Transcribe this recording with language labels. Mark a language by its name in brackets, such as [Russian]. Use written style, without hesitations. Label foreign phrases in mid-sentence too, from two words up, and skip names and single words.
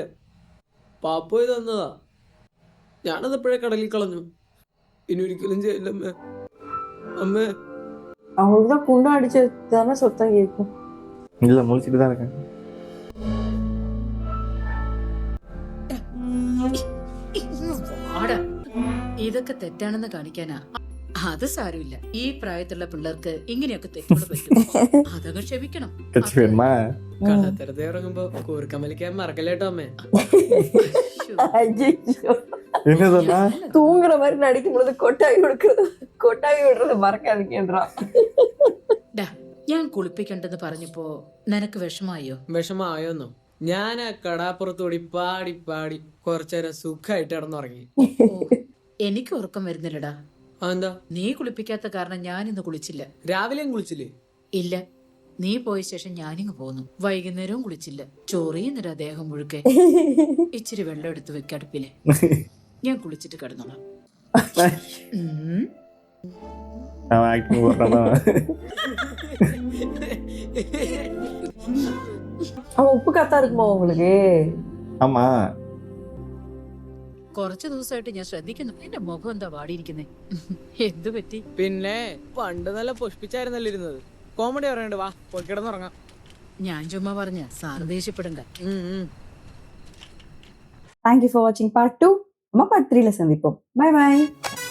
[Malayalam] പാപ്പോയി തന്നതാ. ഞാനത് എപ്പോഴേ കടലിൽ കളഞ്ഞു. ഇനി ഒരിക്കലും ചെയ്യില്ല അമ്മേ. അമ്മേ, [Tamil] அவங்களுக்கு தான் குண்டா அடிச்சு தானே சொத்தம் கேட்கும். இல்ல முழிச்சிட்டு தான் இருக்கேன். [Malayalam] ഇതൊക്കെ തെറ്റാണെന്ന് കാണിക്കാനാ. അത് സാരമില്ല. ഈ പ്രായത്തിലുള്ള പിള്ളേർക്ക് ഇങ്ങനെയൊക്കെ തെറ്റുകൾ പറ്റും. അതങ്ങ് ക്ഷമിക്കണം. [Tamil] கட்சி வேணுமா? [Malayalam] കള്ളത്തരത്തെ ഇറങ്ങുമ്പോ കൂർക്കം വലിക്കാൻ മറക്കല്ലേട്ടോ അമ്മേ. [Tamil] ஐயோ, என்ன சொன்னா? தூங்குற மாதிரி நடிக்கும் பொழுது கொட்டாவி விடுறது மறக்காதீங்கன்றான். [Malayalam] ഞാൻ കുളിപ്പിക്കണ്ടെന്ന് പറഞ്ഞപ്പോ നിനക്ക് വിഷമായോ? വിഷമായോന്നോ? ഞാൻ ആ കടാപ്പുറത്തോടി പാടി പാടി കുറച്ചേരം സുഖമായിട്ട് കിടന്നുറങ്ങി. എനിക്ക് ഉറക്കം വരുന്നില്ലടാ. എന്താ? നീ കുളിപ്പിക്കാത്ത കാരണം ഞാൻ ഇന്ന് കുളിച്ചില്ല. രാവിലെയും കുളിച്ചില്ലേ? ഇല്ല, നീ പോയ ശേഷം ഞാനിങ്ങ് പോന്നു. വൈകുന്നേരവും കുളിച്ചില്ല. ചൊറിയുന്നില്ല ദേഹം മുഴുക്കെ. ഇച്ചിരി വെള്ളം എടുത്ത് വെക്കടുപ്പില്. ഞാൻ കുളിച്ചിട്ട് കിടന്നോളാം. [Tamil] அவன் ஆக்டிங் போடுறானா? அவன் உப்பு காத்தா இருக்குமா உங்களுக்கு? ஆமா. [Malayalam] കുറച്ചു ദിവസമായിട്ട് ഞാൻ ശ്രദ്ധിക്കുന്നു. എന്റെ മുഖം എന്താ വാടിയിരിക്കുന്നേ? എന്തു പറ്റി? പിന്നെ പണ്ട് നല്ല പുഷ്പിച്ചായിരുന്നല്ലോ ഇരുന്നത്. കോമഡി പറയണ്ട, വാ പോയി കിടന്നുറങ്ങാം. ഞാൻ ചുമ്മാ പറഞ്ഞ സാർ ദേഷ്യപ്പെടണ്ട. [English] Thank you for watching part 2. [Tamil] நம்ம part 3ல சந்திப்போம். [English] Bye bye.